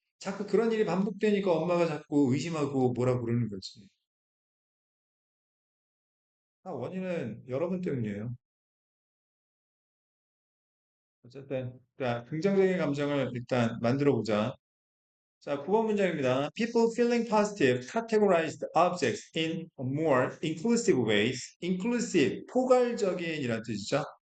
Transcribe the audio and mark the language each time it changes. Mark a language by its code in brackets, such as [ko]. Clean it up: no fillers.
[ko] 자꾸 그런 일이 반복되니까 엄마가 자꾸 의심하고 뭐라 그러는 거지. 원인은 여러분 때문이에요. 어쨌든, 자, 긍정적인 감정을 일단 만들어 보자. 자, 9번 문장입니다. [en] People feeling positive categorize the objects in more inclusive ways. [ko] inclusive, 포괄적인이란 뜻이죠.